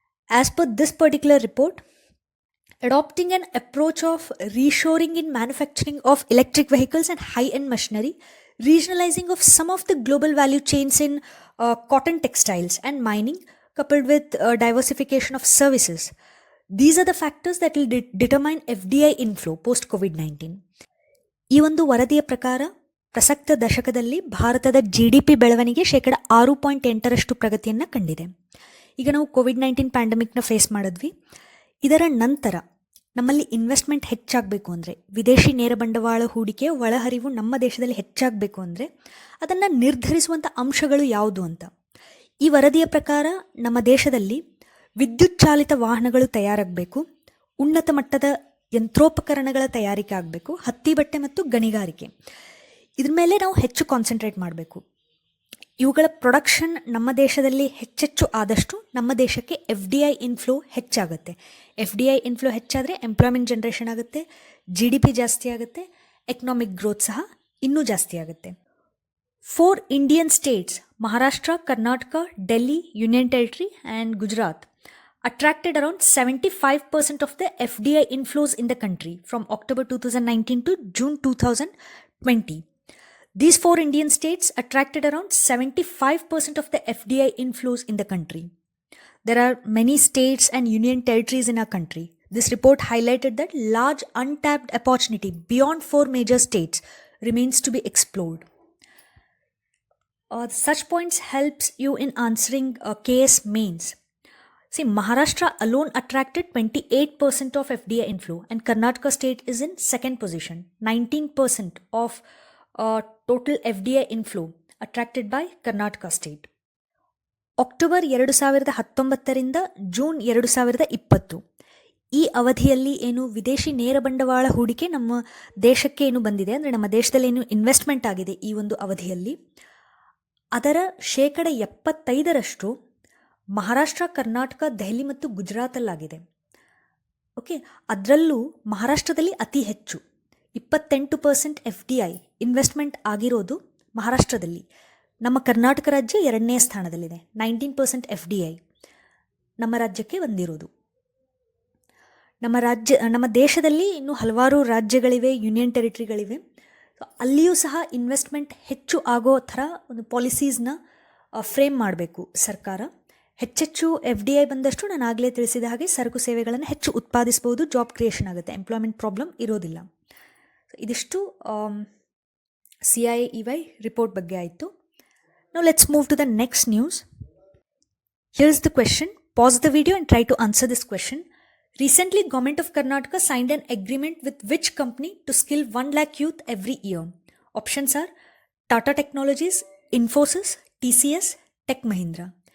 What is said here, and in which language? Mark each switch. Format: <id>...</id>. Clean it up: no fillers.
<en>As per this particular report, adopting an approach of reshoring in manufacturing of electric vehicles and high-end machinery, regionalizing of some of the global value chains in cotton textiles and mining, coupled with diversification of services. These are the factors that will determine FDI inflow post COVID-19.</en> <kn>ಈ ಒಂದು ವರದಿಯ ಪ್ರಕಾರ ಪ್ರಸಕ್ತ ದಶಕದಲ್ಲಿ ಭಾರತದ GDP ಬೆಳವಣಿಗೆ 6.8% ಪ್ರಗತಿಯನ್ನು ಕಂಡಿದೆ. ಈಗ ನಾವು COVID-19 ಪ್ಯಾಂಡಮಿಕ್ನ ಫೇಸ್ ಮಾಡಿದ್ವಿ. ಇದರ ನಂತರ ನಮ್ಮಲ್ಲಿ ಇನ್ವೆಸ್ಟ್ಮೆಂಟ್ ಹೆಚ್ಚಾಗಬೇಕು ಅಂದರೆ, ವಿದೇಶಿ ನೇರ ಬಂಡವಾಳ ಹೂಡಿಕೆಯ ಒಳಹರಿವು ನಮ್ಮ ದೇಶದಲ್ಲಿ ಹೆಚ್ಚಾಗಬೇಕು ಅಂದರೆ ಅದನ್ನು ನಿರ್ಧರಿಸುವಂಥ ಅಂಶಗಳು ಯಾವುದು ಅಂತ. ಈ ವರದಿಯ ಪ್ರಕಾರ ನಮ್ಮ ದೇಶದಲ್ಲಿ ವಿದ್ಯುತ್ ಚಾಲಿತ ವಾಹನಗಳು ತಯಾರಾಗಬೇಕು, ಉನ್ನತ ಮಟ್ಟದ ಯಂತ್ರೋಪಕರಣಗಳ ತಯಾರಿಕೆ ಆಗಬೇಕು, ಹತ್ತಿ ಬಟ್ಟೆ ಮತ್ತು ಗಣಿಗಾರಿಕೆ ಇದ್ರ ಮೇಲೆ ನಾವು ಹೆಚ್ಚು ಕಾನ್ಸಂಟ್ರೇಟ್ ಮಾಡಬೇಕು. ಇವುಗಳ ಪ್ರೊಡಕ್ಷನ್ ನಮ್ಮ ದೇಶದಲ್ಲಿ ಹೆಚ್ಚೆಚ್ಚು ಆದಷ್ಟು ನಮ್ಮ ದೇಶಕ್ಕೆ FDI ಇನ್ಫ್ಲೋ ಹೆಚ್ಚಾಗುತ್ತೆ. FDI ಇನ್ಫ್ಲೋ ಹೆಚ್ಚಾದರೆ ಎಂಪ್ಲಾಯ್ಮೆಂಟ್ ಜನ್ರೇಷನ್ ಆಗುತ್ತೆ, GDP ಜಾಸ್ತಿ ಆಗುತ್ತೆ, ಎಕನಾಮಿಕ್ ಗ್ರೋತ್ ಸಹ ಇನ್ನೂ ಜಾಸ್ತಿ ಆಗುತ್ತೆ.</kn> <en>4 Indian states, Maharashtra, Karnataka, Delhi, Union Territory and Gujarat, attracted around 75% of the FDI inflows in the country from October 2019 to June 2020. These 4 Indian states attracted around 75% of the FDI inflows in the country. There are many states and union territories in our country. This report highlighted that large untapped opportunity beyond 4 major states remains to be explored. Such points helps you in answering KS mains. See, Maharashtra alone attracted 28% of FDI inflow and Karnataka state is in second position. 19% of total FDI inflow attracted by Karnataka state.</en> <kn>October 2019ರಿಂದ June 2020 ಈ ಅವಧಿಯಲ್ಲಿ ಏನು ವಿದೇಶಿ ನೇರ ಬಂಡವಾಳ ಹೂಡಿಕೆ ನಮ್ಮ ದೇಶಕ್ಕೆ ಏನು ಬಂದಿದೆ, ಅಂದರೆ ನಮ್ಮ ದೇಶದಲ್ಲಿ ಏನು ಇನ್ವೆಸ್ಟ್ಮೆಂಟ್ ಆಗಿದೆ ಈ ಒಂದು ಅವಧಿಯಲ್ಲಿ, ಅದರ 75% ಮಹಾರಾಷ್ಟ್ರ, ಕರ್ನಾಟಕ, ದೆಹಲಿ ಮತ್ತು ಗುಜರಾತಲ್ಲಾಗಿದೆ. ಓಕೆ, ಅದರಲ್ಲೂ ಮಹಾರಾಷ್ಟ್ರದಲ್ಲಿ ಅತಿ ಹೆಚ್ಚು 28% FDI ಇನ್ವೆಸ್ಟ್ಮೆಂಟ್ ಆಗಿರೋದು ಮಹಾರಾಷ್ಟ್ರದಲ್ಲಿ. ನಮ್ಮ ಕರ್ನಾಟಕ ರಾಜ್ಯ 2ನೇ ಸ್ಥಾನದಲ್ಲಿದೆ, 19% FDI ನಮ್ಮ ರಾಜ್ಯಕ್ಕೆ ಬಂದಿರೋದು. ನಮ್ಮ ದೇಶದಲ್ಲಿ ಇನ್ನೂ ಹಲವಾರು ರಾಜ್ಯಗಳಿವೆ, ಯೂನಿಯನ್ ಟೆರಿಟರಿಗಳಿವೆ. ಅಲ್ಲಿಯೂ ಸಹ ಇನ್ವೆಸ್ಟ್ಮೆಂಟ್ ಹೆಚ್ಚು ಆಗೋ ಥರ ಒಂದು ಪಾಲಿಸೀಸ್ನ ಫ್ರೇಮ್ ಮಾಡಬೇಕು ಸರ್ಕಾರ. ಹೆಚ್ಚೆಚ್ಚು FDI ಬಂದಷ್ಟು ನಾನು ಆಗಲೇ ತಿಳಿಸಿದ ಹಾಗೆ ಸರಕು ಸೇವೆಗಳನ್ನು ಹೆಚ್ಚು ಉತ್ಪಾದಿಸ್ಬೋದು, ಜಾಬ್ ಕ್ರಿಯೇಷನ್ ಆಗುತ್ತೆ, ಎಂಪ್ಲಾಯ್ಮೆಂಟ್ ಪ್ರಾಬ್ಲಮ್ ಇರೋದಿಲ್ಲ. ಇದಿಷ್ಟು CIEY ರಿಪೋರ್ಟ್ ಬಗ್ಗೆ ಆಯಿತು.</kn> <en>Now let's move to the next news. Here's the question. Pause the video and try to answer this question. Recently, Government of Karnataka signed an agreement with which company to skill 1 lakh youth every year? Options are Tata Technologies, Infosys, TCS, Tech Mahindra.</en>